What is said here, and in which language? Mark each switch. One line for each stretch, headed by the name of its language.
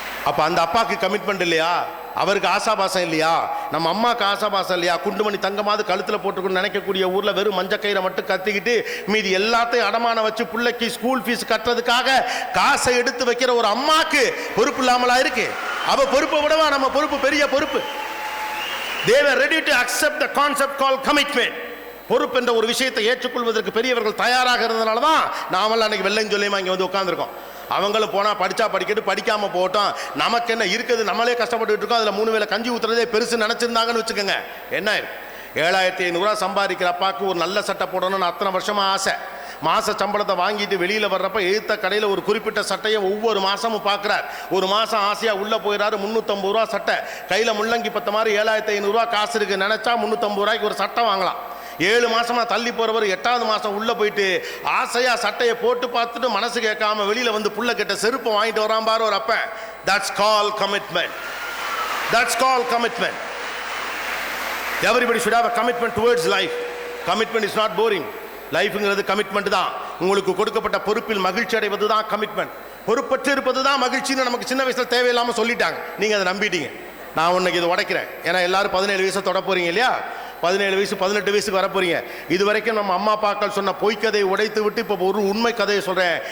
Tamil: அப்ப அந்த அப்பாக்கு கமிட்மெண்ட் இல்லையா? அவருக்கு ஆசாபாசம் இல்லையா? நம்ம அம்மாவுக்கு ஆசாபாசம் இல்லையா? குண்டுமணி தங்கமாவது கழுத்தில் போட்டுக்கணும்னு நினைக்கக்கூடிய ஊரில் வெறும் மஞ்சக்கயிறை மட்டும் கத்திக்கிட்டு மீதி எல்லாத்தையும் அடமான வச்சு பிள்ளைக்கு ஸ்கூல் ஃபீஸ் கட்டுறதுக்காக காசை எடுத்து வைக்கிற ஒரு அம்மாக்கு பொறுப்பு இல்லாமலா இருக்கு? அவ பொறுப்பை விடவா நம்ம பொறுப்பு பெரிய பொறுப்பு.
English: They were ready to accept the concept called commitment.
Tamil: பொறுப்பு என்ற ஒரு விஷயத்தை ஏற்றுக்கொள்வதற்கு பெரியவர்கள் தயாராக இருந்ததுனால தான் நாமெல்லாம் அன்னைக்கு வெள்ளையும் சொல்லியுமா இங்கே வந்து உட்காந்துருக்கோம். அவங்களும் போனால் படித்தா படிக்கட்டு, படிக்காமல் போட்டோம், நமக்கு என்ன இருக்குது, நம்மளே கஷ்டப்பட்டு இருக்கோம். அதில் 3 வேளை கஞ்சி ஊற்றுறதே பெருசு நினச்சிருந்தாங்கன்னு வச்சுக்கோங்க, என்ன 7500 சம்பாதிக்கிற அப்பாவுக்கு ஒரு நல்ல சட்டை போடணும்னு அத்தனை வருஷமாக ஆசை. மாத சம்பளத்தை வாங்கிட்டு வெளியில் வர்றப்ப எழுத்த கடையில் ஒரு குறிப்பிட்ட சட்டையை ஒவ்வொரு மாதமும் பார்க்குறார். ஒரு மாதம் ஆசையாக உள்ளே போயிடாரு, 350 ரூபா சட்டை, கையில் முள்ளங்கி பத்த மாதிரி 7500 காசு இருக்குது, நினச்சா 350 ரூபாய்க்கு ஒரு சட்டை வாங்கலாம். 7 மாதமாக தள்ளி போகிறவர் 8வது மாதம் உள்ளே போயிட்டு ஆசையாக சட்டையை போட்டு பார்த்துட்டு மனசு கேட்காம வெளியில் வந்து புள்ள கிட்ட செருப்பை வாங்கிட்டு வரான் பாரு ஒரு அப்ப.
English: That's call commitment. That's call commitment. Everybody should have a commitment towards life. Commitment is not boring.
Tamil: லைஃப்ங்கிறது commitment தான். உங்களுக்கு கொடுக்கப்பட்ட பொறுப்பில் மகிழ்ச்சி அடைவது தான் கமிட்மெண்ட். பொறுப்பற்று இருப்பது தான் மகிழ்ச்சின்னு நமக்கு சின்ன வயசில் தேவையில்லாமல் சொல்லிட்டாங்க. நீங்கள் அதை நம்பிட்டீங்க. நான் உன்னைக்கு இது உடைக்கிறேன். ஏன்னா எல்லாரும் 17 வயசை தொட போறீங்க இல்லையா? 17 வயசு 18 வயசுக்கு வர போறீங்க. இது வரைக்கும் நம்ம அம்மா அப்பாக்கள் சொன்ன பொய்க்கதையை உடைத்து விட்டு இப்போ ஒரு உண்மை கதையை சொல்றேன்.